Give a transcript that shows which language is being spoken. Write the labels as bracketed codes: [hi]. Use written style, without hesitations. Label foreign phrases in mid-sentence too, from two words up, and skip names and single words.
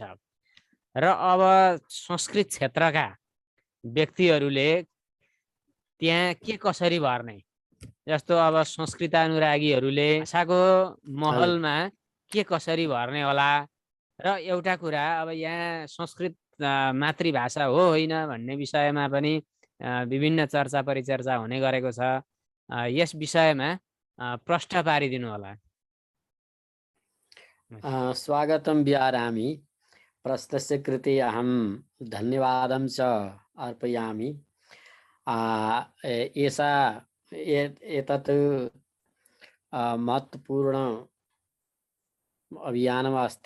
[ne] र अब संस्कृत क्षेत्रका व्यक्तिहरूले त्यहाँ के कसरी भर्ने, जस्तो अब संस्कृतानुरागीहरूले भाषाको महलमा के कसरी भर्ने होला। र एउटा कुरा, अब यहाँ संस्कृत मातृभाषा हो होइन भन्ने विषयमा पनि विभिन्न चर्चा परिचर्चा हुने गरेको छ। यस विषयमा प्रश्न पारिदिनु होला। [sa] स्वागतं बिहारामि। प्रश्नस्य कृते अहं धन्यवादं च अर्पयामि। एतत् महत्वपूर्ण अभियानम् अस्ति।